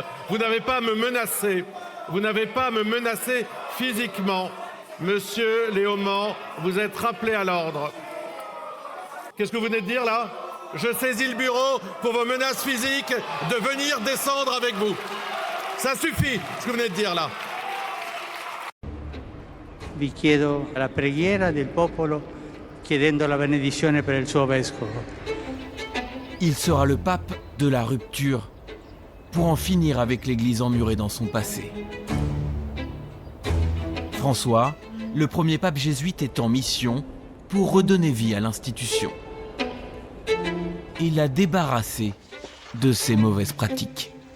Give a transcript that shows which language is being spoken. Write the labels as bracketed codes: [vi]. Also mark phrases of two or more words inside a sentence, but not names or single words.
[fr] Vous n'avez pas à me menacer. Vous n'avez pas à me menacer physiquement. Monsieur Léaumont, vous êtes rappelé à l'ordre. Qu'est-ce que vous venez de dire là? Je saisis le bureau pour vos menaces physiques de venir descendre avec vous. Ça suffit, ce que vous venez de dire là. [it] Vi chiedo la preghiera del popolo chiedendo la benedizione per il suo vescovo. [fr] Il sera le pape de la rupture pour en finir avec l'Église emmurée dans son passé. François, le premier pape jésuite, est en mission pour redonner vie à l'institution et la débarrasser de ses mauvaises pratiques.